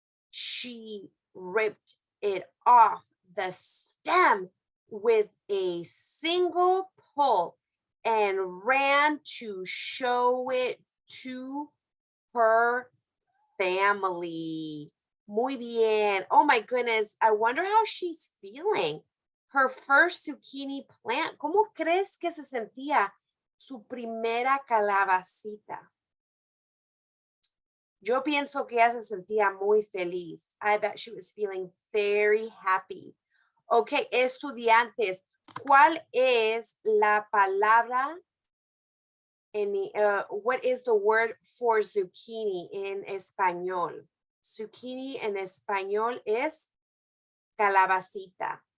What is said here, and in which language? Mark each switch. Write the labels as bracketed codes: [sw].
[en] She ripped it off the stem with a single pull and ran to show it to her family. [es] Muy bien. [en] Oh my goodness. I wonder how she's feeling. Her first zucchini plant. [es] ¿Cómo crees que se sentía su primera calabacita? Yo pienso que ella se sentía muy feliz. [en] I bet she was feeling very happy. Ok, [es] estudiantes, ¿cuál es la palabra [en] what is the word for zucchini in español? [es] Zucchini en español es calabacita.